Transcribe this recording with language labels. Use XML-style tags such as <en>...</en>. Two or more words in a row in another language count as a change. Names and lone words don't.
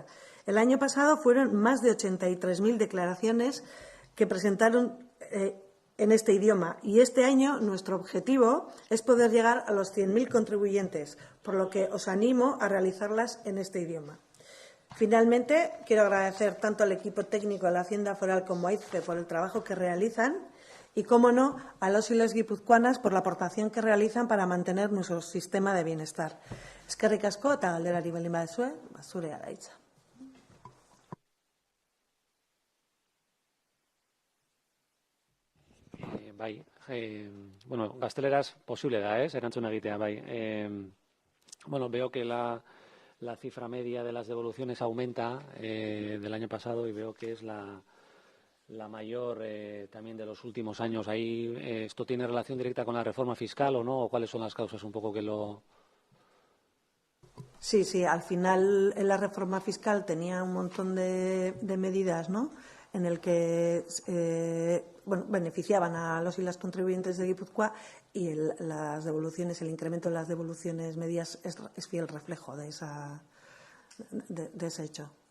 <es>El año pasado fueron más de 83.000 declaraciones que presentaron en este idioma y este año nuestro objetivo es poder llegar a los 100.000 contribuyentes, por lo que os animo a realizarlas en este idioma. Finalmente, quiero agradecer tanto al equipo técnico de la Hacienda Foral como a ICFE por el trabajo que realizan y, cómo no, a los y las guipuzcoanas por la aportación que realizan para mantener nuestro sistema de bienestar.</es> <eu>Eskerrik asko eta galderari baldin baduzue, zurea da hitza. Bai, bueno, gazteleraz posible da, erantzun egitea, bai.</eu> <es>Bueno, veo que la cifra media de las devoluciones aumenta del año pasado y veo que es la mayor también de los últimos años. Ahí, ¿esto tiene relación directa con la reforma fiscal o no? ¿O cuáles son las causas un poco que lo...? Sí, al final en la reforma fiscal tenía un montón de medidas, ¿no?, en el que beneficiaban a los y las contribuyentes de Guipúzcoa y las devoluciones, el incremento de las devoluciones medias es fiel reflejo de ese hecho.</es>